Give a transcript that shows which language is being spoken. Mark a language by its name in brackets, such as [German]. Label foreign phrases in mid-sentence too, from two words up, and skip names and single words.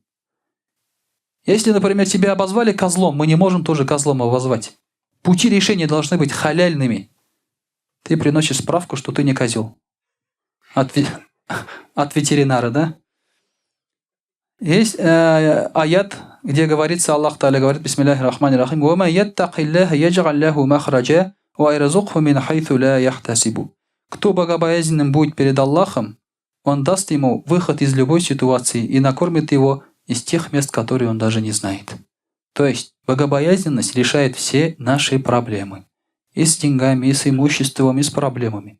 [Russian] Если, например, тебя обозвали козлом, мы не можем тоже козлом обозвать. Пути решения должны быть халяльными. Ты приносишь справку, что ты не козел. От ветеринара, да? Есть аят, где говорится, [Arabic] الله تعالى [Russian] говорит: [Arabic] بسم الله الرحمن الرحيم ومن يتق الله يجعل له مخرجا ويرزقه من حيث لا يحتسب». [Russian] Кто богобоязненным будет перед Аллахом, Он даст ему выход из любой ситуации и накормит его из тех мест, которые он даже не знает. То есть богобоязненность решает все наши проблемы. И с деньгами, и с имуществом, и с проблемами.